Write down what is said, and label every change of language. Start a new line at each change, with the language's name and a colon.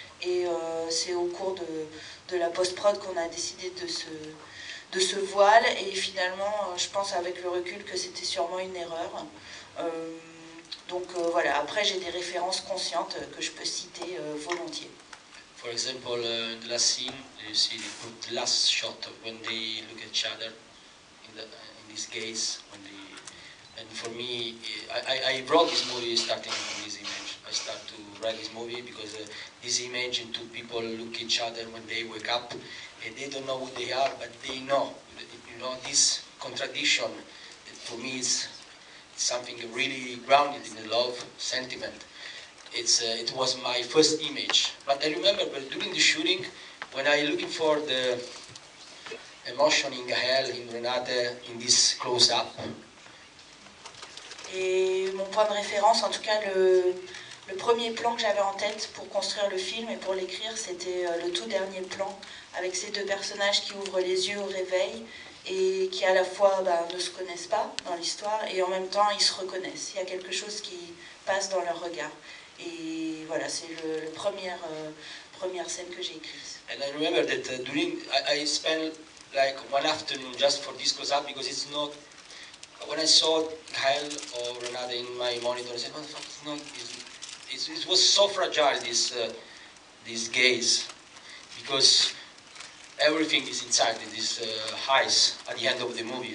French: Et c'est au cours de la post-prod qu'on a décidé de ce voile. Et finalement, je pense avec le recul que c'était sûrement une erreur. Donc voilà, après j'ai des références conscientes que je peux citer volontiers.
English: example, in the last scene, you see the last shot of when they look at each other in this gaze. And for me, I wrote this movie starting from this image. I start to write this movie because this image and two people look at each other when they wake up, and they don't know who they are, but they know. You know, this contradiction, for me, is something really grounded in the love sentiment. It was my first image. But I remember during the shooting, when I looking for the emotion in Gaël, in Renate, in this close-up.
French: Et mon point de référence, en tout cas le premier plan que j'avais en tête pour construire le film et pour l'écrire, c'était le tout dernier plan, avec ces deux personnages qui ouvrent les yeux au réveil et qui à la fois ne se connaissent pas dans l'histoire et en même temps ils se reconnaissent. Il y a quelque chose qui passe dans leur regard. Et voilà, c'est la première scène que j'ai écrite.
English: And I remember that I spent like one afternoon just for this close-up because it's not. When I saw Gaël or Renate in my monitor, I said, "What the fuck? It's not. It was so fragile this gaze, because everything is inside this eyes at the end of the movie."